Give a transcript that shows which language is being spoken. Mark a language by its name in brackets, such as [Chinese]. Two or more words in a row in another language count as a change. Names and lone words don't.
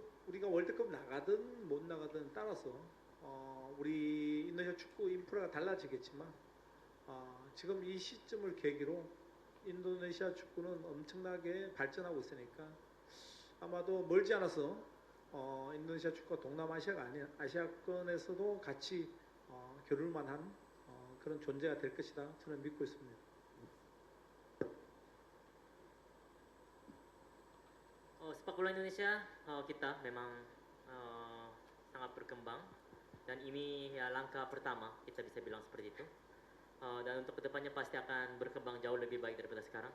[Korean] 우리가 월드컵 나가든 못 나가든 따라서 우리 인도네시아 축구 인프라가 달라지겠지만, 지금 이 시점을 계기로 인도네시아 축구는 엄청나게 발전하고 있으니까 아마도 멀지 않아서 인도네시아 축구가 동남아시아가 아니라 아시아권에서도 같이 겨룰만한 그런 존재가 될 것이다, 저는 믿고 있습니다. [Indonesian] Sepak bola Indonesia kita memang sangat berkembang, dan ini ya langkah pertama, kita bisa bilang seperti itu. Dan untuk kedepannya pasti akan berkembang jauh lebih baik daripada sekarang.